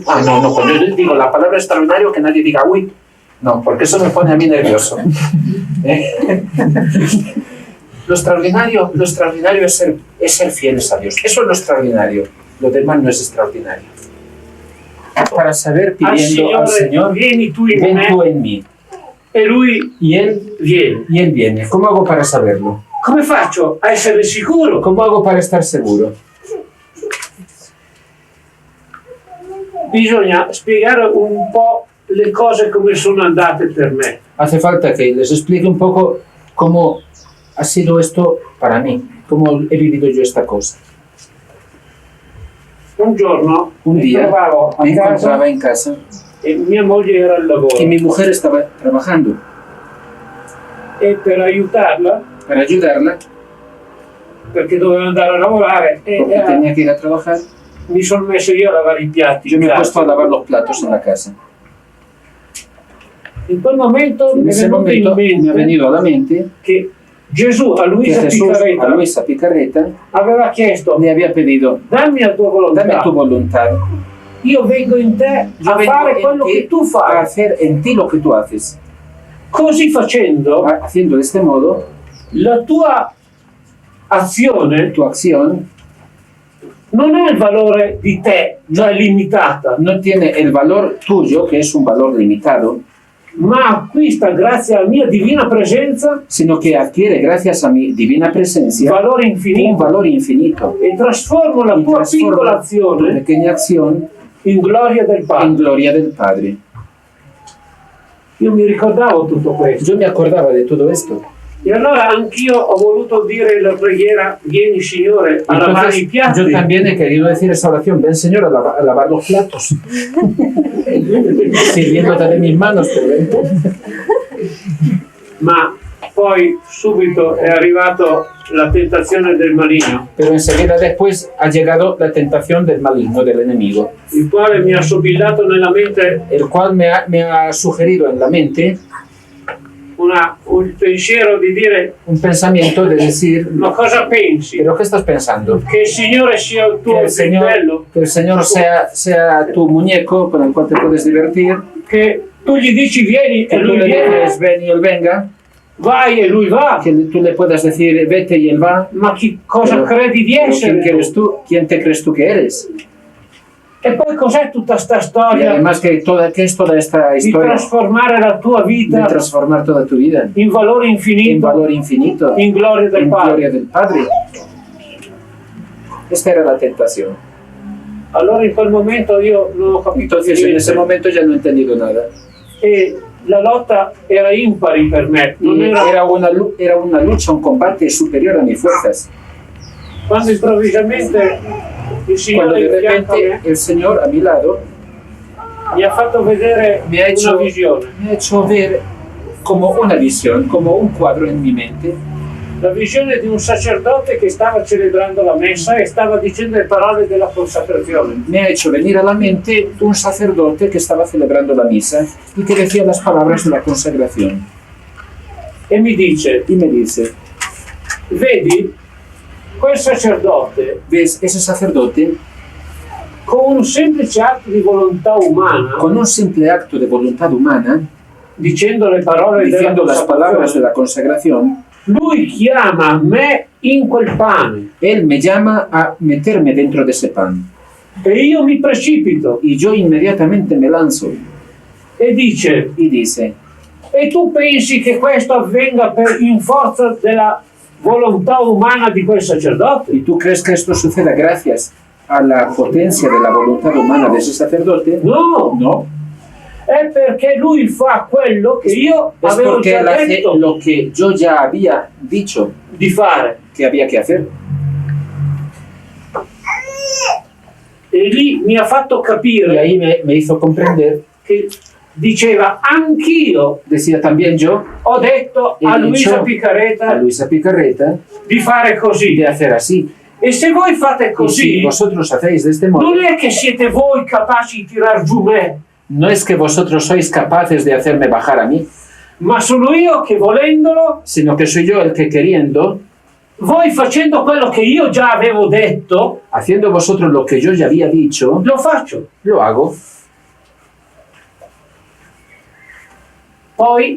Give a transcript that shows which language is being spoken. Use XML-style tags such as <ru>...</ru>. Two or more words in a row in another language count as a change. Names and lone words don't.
<es>no, cuando yo digo la palabra extraordinario, que nadie diga uy, no, porque eso me pone a mí nervioso. Lo extraordinario es ser fieles a Dios. Eso es lo extraordinario. Lo demás no es extraordinario. Para saber pidiendo al Señor, ven tú en mí.</es> <it>e lui</it> <es>y él viene. viene. ¿Cómo hago para saberlo?</es> <it>Come faccio a essere sicuro?</it> <es>¿Cómo hago para estar seguro?</es> <it>Bisogna spiegare un po' le cose come sono andate per me.</it> <es>Hace falta que les explique un poco cómo ha sido esto para mí, cómo he vivido yo esta cosa.</es> <it>Un giorno Un mi</it> <es>día</es> <it>trovavo a</it> <es>me</es> <it>casa</it> <es>encontraba en casa</es> <it>e mia moglie era al lavoro</it> <es>y mi mujer estaba trabajando.</es> <it>e per aiutarla,</it> <es>Para ayudarla,</es> <it>perché doveva andare a lavorare,</it> <es>porque tenía que ir a trabajar,</es> <it>mi sono messo io a lavare i piatti.</it> <es>yo me he puesto a lavar los platos en la casa.</es> <it>In quel momento</it> <es>En</es> <it>mi è</it> <es>ese</es> <it>venuto in</it> <es>momento me ha</es> <it>mente</it> <es>venido a la mente</es> <it>che Gesù a</it> <es>que</es> <it>Luisa</it> <es>Jesús a</es> <it>Picaretta</it> <es>Luisa Picarreta</es> <it>aveva chiesto:</it> <es>le había pedido,</es> <it>dammi la tua volontà,</it> <es>dame tu voluntad,</es> <it>io vengo in te</it> <es>yo</es> <it>a</it> <es>vengo</es> <it>fare</it> <es>en</es> <it>quello</it> <es>ti</es> <it>che tu</it> <es>a</es> <it>fai.</it> <es>hacer en ti lo que tú haces.</es> <it>Così facendo,</it> <es>Haciendo de este modo,</es> <it>la tua azione</it> <es>tu acción</es> <it>non ha il valore di te, cioè limitata,</it> <es>no tiene el valor tuyo, que es un valor limitado,</es> <it>ma acquista grazie alla mia divina presenza</it> <es>sino que adquiere, gracias a mi divina presencia,</es> <it>valore</it> <es>un</es> <it>infinito</it> <es>valor infinito</es> <it>e trasformo la</it> <es>y</es> <it>tua piccola</it> <es>transforma tu</es> <it>azione</it> <es>pequeña acción</es> <it>in gloria del</it> <es>en</es> <it>Padre.</it> <es>gloria del Padre.</es> <it>Io mi ricordavo tutto questo</it> <es>Yo me acordaba de todo esto.</es> <it>e allora anch'io ho voluto dire la preghiera: vieni Signore a lavare i</it> <es>Entonces,</es> <it>piatti,</it> <es>yo también he querido decir esa oración, ven Señor a lavar los platos, sirviéndote de mis manos, pero ven.</es> <it>ma poi subito è arrivato la tentazione del maligno,</it> <es>Pero enseguida después ha llegado la tentación del maligno, del enemigo,</es> <it>il quale mi ha sobillato nella mente</it> <es>el cual me ha sugerido en la mente</es> <it>un pensiero di dire:</it> <es>un pensamiento de decir,</es> <it>ma cosa pensi?</it> <es>¿pero qué estás pensando?</es> <it>Che il Signore sia il tuo fratello?</it> <es>Que el Señor sea tu muñeco con el cual te puedes divertir,</es> <it>Che tu gli dici vieni</it> <es>que</es> <it>e</it> <es>tú</es> <it>lui</it> <es>le</es> <it>viene,</it> <es>dices ven y él venga,</es> <it>vai e lui va,</it> <es>que tú le puedas decir vete y él va.</es> <it>ma cosa</it> <es>Pero-</es> <it>credi di</it> <es>pero</es> <it>essere?</it> <es>¿quién te crees tú que eres?</es> <it>E poi cos'è tutta sta</it> <es>Y</es> <it>storia</it> <es>además ¿qué es toda esta</es> <it>di</it> <es>historia</es> <it>trasformare la tua</it> <es>de</es> <it>vita</it> <es>transformar toda tu vida</es> <it>in valore</it> <es>en</es> <it>infinito,</it> <es>valor infinito,</es> <it>in gloria del</it> <es>en</es> <it>Padre?</it> <es>gloria del Padre? Esta era la tentación.</es> <it>Allora in quel momento io non ho capito</it> <es>Entonces en</es> <it>niente</it> <es>ese momento ya no he entendido nada.</es> <it>e la lotta era impari per me, non</it> <es>Y</es> <it>era</it> <es>era una lucha, un combate superior a mis fuerzas.</es> <it>quando improvvisamente il</it> <es>Cuando</es> <it>Signore</it> <es>de</es> <it>in fianco a</it> <es>repente</es> <it>me</it> <es>el Señor a mi lado</es> <it>mi ha fatto vedere</it> <es>me ha</es> <it>una visione,</it> <es>hecho ver como una visión, como un cuadro en mi mente,</es> <it>la visione di un sacerdote che stava celebrando la messa e stava dicendo le parole della consacrazione.</it> <es>me ha hecho venir a la mente un sacerdote que estaba celebrando la misa y que decía las palabras de la consagración.</es> <it>E mi dice:</it> <es>Y me dice,</es> <it>vedi, quel sacerdote</it> <es>¿ves ese sacerdote</es> <it>con un semplice atto di volontà umana,</it> <es>con un simple acto de voluntad humana,</es> <it>dicendo le parole</it> <es>diciendo</es> <it>della</it> <es>las palabras de</es> <it>consacrazione,</it> <es>la consagración,</es> <it>lui chiama me in quel pane</it> <es>él me llama a meterme dentro de ese pan?</es> <it>e io mi precipito</it> <es>Y yo inmediatamente me lanzo</es> <it>e dice:</it> <es>y dice,</es> <it>e tu pensi che questo avvenga in forza della volontà umana di quel sacerdote?</it> <es>¿y tú crees que esto suceda gracias a la potencia de la voluntad humana de ese sacerdote?</es> <it>No,</it> <es>No,</es> <it>è perché lui fa quello che io</it> <es>es</es> <it>avevo</it> <es>porque</es> <it>già</it> <es>él hace</es> <it>detto</it> <es>lo que yo ya había dicho</es> <it>di fare.</it> <es>que había que hacer.</es> <it>E lì mi ha fatto</it> <es>Y</es> <it>capire</it> <es>ahí me hizo comprender,</es> <it>che diceva: anch'io</it> <es>decía también yo,</es> <it>ho detto</it> <es>he</es> <it>a</it> <es>dicho</es> <it>Luisa</it> <es>a</es> <it>Picaretta</it> <es>Luisa Picarreta</es> <it>di fare così.</it> <es>de hacer así.</es> <it>E se voi fate</it> <es>Y si</es> <it>così,</it> <es>vosotros hacéis de este modo,</es> <it>non è che siete voi capaci di tirar giù me,</it> <es>no es que vosotros sois capaces de hacerme bajar a mí,</es> <it>ma sono io che volendolo,</it> <es>sino que soy yo el que queriendo,</es> <it>voi facendo quello che io già avevo detto,</it> <es>haciendo vosotros lo que yo ya había dicho,</es> <it>lo faccio.</it> <es>lo hago.</es> <it>Poi,</it>